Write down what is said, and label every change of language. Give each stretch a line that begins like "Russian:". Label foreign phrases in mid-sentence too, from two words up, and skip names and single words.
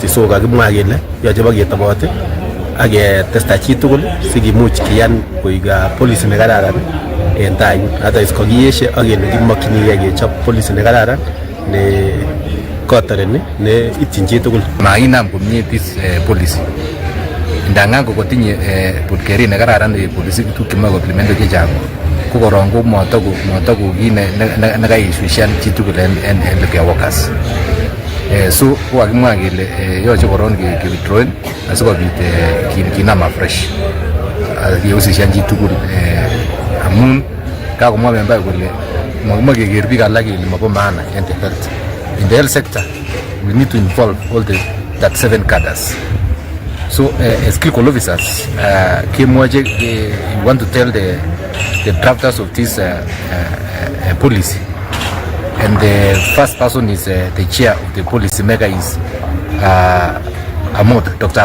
Kalenjin: So kakimwa kele yoche baketobot ak ketesta chitugul sikimuch kiyan koik policy nekararan en tai. Otherwise kakiyeshe ak kele kimokyinigei kechop policy nekararan ne kotoreni ne ityin chitugul. Makinam komie
English: this policy.
Kalenjin: Ndangan kotinye putkerin nekararan policy tuguk chemoe komplemento chechang ko korong ko motoku kit nekaishuishan chitugul en healthcare workers. So ko kakimwa kele yoche korong kewithdrawen asikobit kinam afresh kehusishan chitugul amun kakomwa member kole makimoe keker biik alak kele mobo maana en
English: the health. In the health sector we need to involve all that 7 cadres. So as clinical officers, we want to tell the drafters of this policy, and the first person is the chair of the policy maker is Dr.